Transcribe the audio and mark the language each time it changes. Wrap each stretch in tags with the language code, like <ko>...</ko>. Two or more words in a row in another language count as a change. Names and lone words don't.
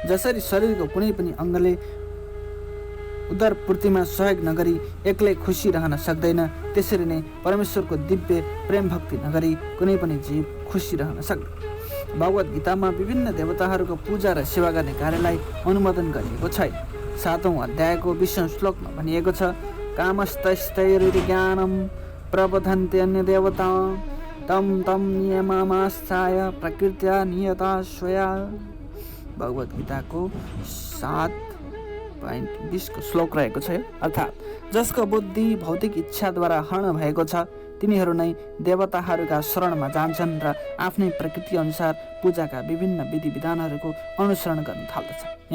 <ne>जसरी शरीरको कुनै पनि अङ्गले उदरपूर्तिमा सहयोग नगरी एक्लै खुसी रहन सक्दैन, त्यसरी नै परमेश्वरको दिव्य प्रेम भक्ति नगरी कुनै पनि जीव खुसी रहन सक्दैन। भगवत गीतामा विभिन्न देवताहरूको पूजा र सेवा गर्ने कार्यलाई अनुमोदन गरिएको छैन। 7औं अध्यायको 20औं श्लोकमा भनिएको छ,</ne> <sa>कामस्तैस्तैर्ज्ञानं प्रबोधन्ते अन्य देवता तम तम नियममास्थाय प्रकृत्या नियता स्वया।</sa> <ne>भगवत गीताको 7:20 को श्लोक रहेको छ। अर्थात् जसको बुद्धि भौतिक इच्छाद्वारा हरण भएको छ तिनीहरू नै देवताहरूका शरणमा जान्छन् र आफ्नै प्रकृति अनुसार पूजाका विभिन्न विधि विधानहरूको अनुसरण गर्न थाल्दछन्।</ne>